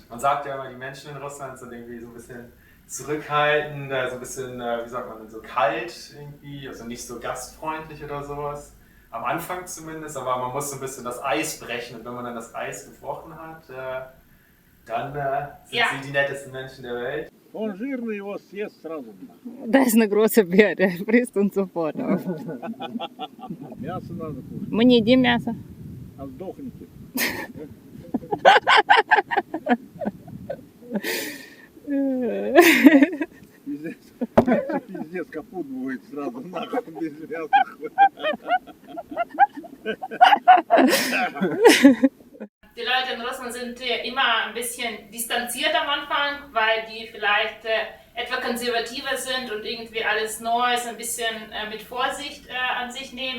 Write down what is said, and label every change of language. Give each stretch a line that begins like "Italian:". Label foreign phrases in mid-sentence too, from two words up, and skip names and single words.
German: Man sagt ja immer, die Menschen in Russland sind irgendwie so ein bisschen zurückhaltend, so ein bisschen, wie sagt man, so kalt irgendwie, also nicht so gastfreundlich oder sowas. Am Anfang zumindest, aber man muss so ein bisschen das Eis brechen und wenn man dann das Eis gebrochen hat, dann sind sie die nettesten Menschen der Welt.
Russian: Он жирный, его съест сразу.
German: Da ist eine große Beere, frisst uns sofort auf.
Russian: Мясо надо кушать. Мы не едим мясо. А сдохните. Пиздец, капут будет сразу нахуй без мяса.
German: Die Leute in Russland sind immer ein bisschen distanziert am Anfang, weil die vielleicht etwa konservativer sind und irgendwie alles Neues ein bisschen mit Vorsicht an sich nehmen.